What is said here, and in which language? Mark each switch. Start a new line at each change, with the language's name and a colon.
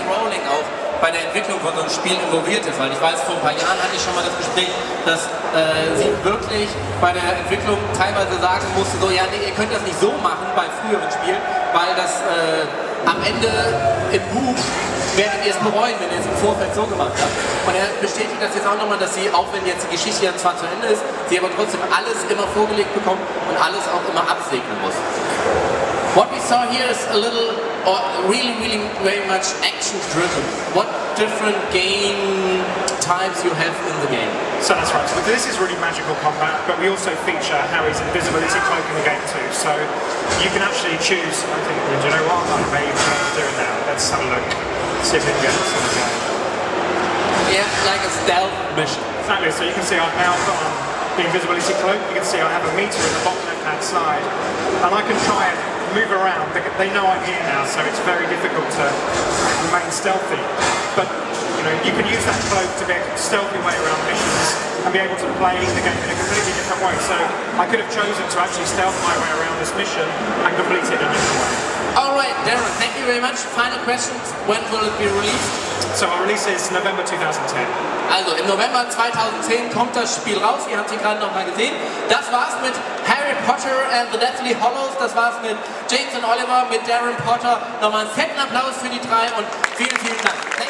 German: Rowling auch bei der Entwicklung von so einem Spiel involviert ist. Weil ich weiß, vor ein paar Jahren hatte ich schon mal das Gespräch, dass sie wirklich bei der Entwicklung teilweise sagen musste, so, ja, nee, ihr könnt das nicht so machen bei früheren Spielen, weil das am Ende im Buch werdet ihr es bereuen, wenn ihr es im Vorfeld so gemacht habt. Und er bestätigt das jetzt auch nochmal, dass sie, auch wenn jetzt die Geschichte ja zwar zu Ende ist, sie aber trotzdem alles immer vorgelegt bekommt und alles auch immer absegnen muss.
English: What we saw here is a little, or really very much action driven. What different game types you have in the game? So that's right. So this is really magical combat, but we also feature Harry's invisibility cloak in the game too. So you can actually choose. I think, do you know what? I may even do it now. Let's have a look. See if we can get this in the game. Yeah, like a stealth mission. Exactly. So you can see I've now got on the invisibility cloak. You can see I have a meter in the bottom left-hand side, and I can try and move around. They know I'm here now, so it's very difficult to remain stealthy. But you can use that cloak to get a stealthy way around missions and be able to play the game in a completely different way. So I could have chosen to actually stealth my way around this mission and complete it in a different way. Alright, Darren, thank you very much. Final questions. When will it be released? So our release is November 2010.
German: Also im November 2010 kommt das Spiel raus. Ihr habt sie gerade noch mal gesehen. Das war's mit Harry Potter and the Deathly Hallows. Das war's mit James und Oliver, mit Darren Potter. Nochmal einen fetten Applaus für die drei und vielen Dank.